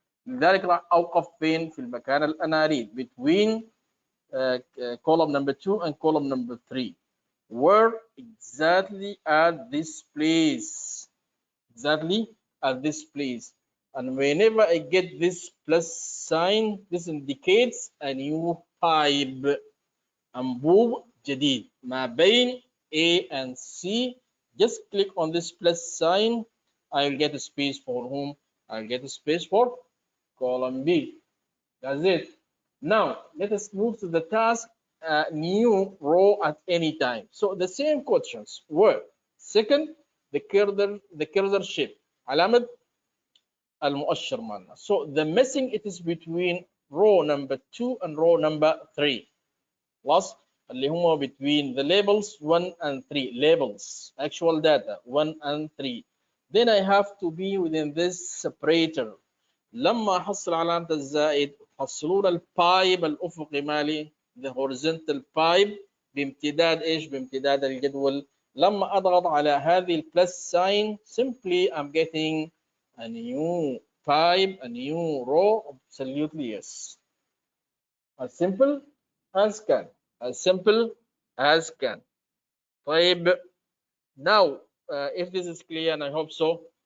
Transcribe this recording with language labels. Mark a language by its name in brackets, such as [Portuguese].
[Arabic] لذلك راح أوقف فين؟ في المكان الأناريد [English] between column number 2 and column number 3. Where exactly at this place. Exactly at this place. And whenever I get this plus sign, this indicates a new pipe. [Arabic] أنبوب جديد ما بين A and C. [English] Just click on this plus sign. I'll get a space for whom? I'll get a space for column B. That's it. Now let us move to the task new row at any time. So the same questions were second the cursor shape [Arabic] علامة المؤشر مالنا. [English] So the missing it is between row number 2 and row number 3. Plus [Arabic] اللي هم [English] between the labels 1 and 3 labels actual data 1 and 3. Then I have to be within this separator. [Arabic] لما احصل علامة الزائد حصلون البايب الافقي مالي [English] the horizontal pipe [Arabic] بامتداد ايش؟ بامتداد الجدول. لما اضغط على هذه البلس [English] sign simply I'm getting a new pipe, a new row. Absolutely yes. As simple as can. As simple as can. طيب now if this is clear and I hope so.